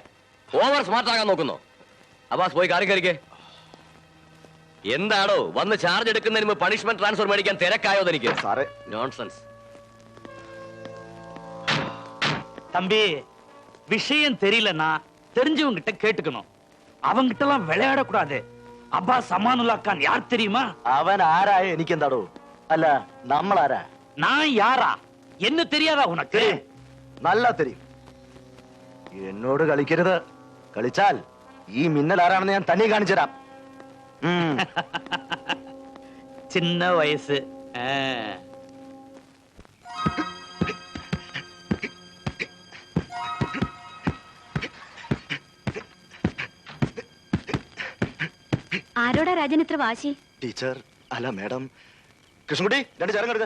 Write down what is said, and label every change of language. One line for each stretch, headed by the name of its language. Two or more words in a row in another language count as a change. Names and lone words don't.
English: over smart
Malayalam: ആകാൻ നോക്കുന്നു. അബ്ബാസ് പോയി കാറി കയറിക്കേ. എന്താണോ വന്ന് ചാർജ് എടുക്കുന്നതിന് മുമ്പ്
English: punishment transfer
Malayalam: മേടിക്കാൻ തിരക്കായോ തനിക്ക്? സാറേ നോൺസെൻസ്.
Tamil: தம்பி விஷயம் தெரியலன்னா தெரிஞ்சவங்க கிட்ட கேட்டுக்கணும். அவங்கிட்ட எல்லாம் விளையாடக்கூடாது. அப்பா சமானுல்லா கான் யார் தெரியுமா?
Malayalam: അവൻ ആരായ എനിക്കെന്താടോ? അല്ല നമ്മളാരാ?
Tamil: நான் யாரா என்ன தெரியாதா உனக்கு?
Malayalam: നല്ല തെരിയും. എന്നോട് കളിക്കരുത്. കളിച്ചാൽ ഈ മിന്നൽ ആരാണെന്ന് ഞാൻ തന്നെ കാണിച്ചു തരാം.
Tamil: சின்ன வயசு.
Malayalam: ആരോടാ രാജൻ ഇത്ര വാശി? ടീച്ചർ അല്ല മാഡം. കൃഷ്ണൻകുട്ടി രണ്ട് ചേരം കെടുക്ക.